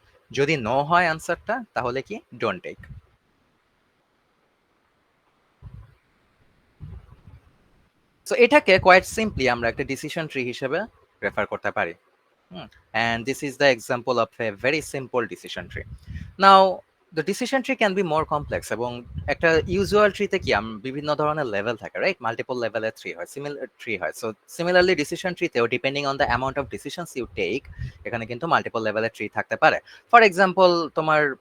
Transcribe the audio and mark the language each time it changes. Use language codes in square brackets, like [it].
[bn] যদি নো হয় আনসারটা, তাহলে কি ডোন্ট টেক। সো এটাকে কোয়াইট সিম্পলি আমরা একটা ডিসিশন ট্রি হিসেবে রেফার করতে পারি। [en] And this is the example of a very simple decision tree. Now, the decision tree can be more complex, [bn] এবং একটা ইউজুয়াল ট্রিতে কি বিভিন্ন ধরনের লেভেল থাকে, রাইট? মাল্টিপল লেভেলের ট্রি হয়, সিমিলার ট্রি হয়। So similarly decision ট্রিতেও [en] depending on the amount of decisions you take, [bn] এখানে কিন্তু মাল্টিপল লেভেলের ট্রি থাকতে পারে। ফর এক্সাম্পল, তোমার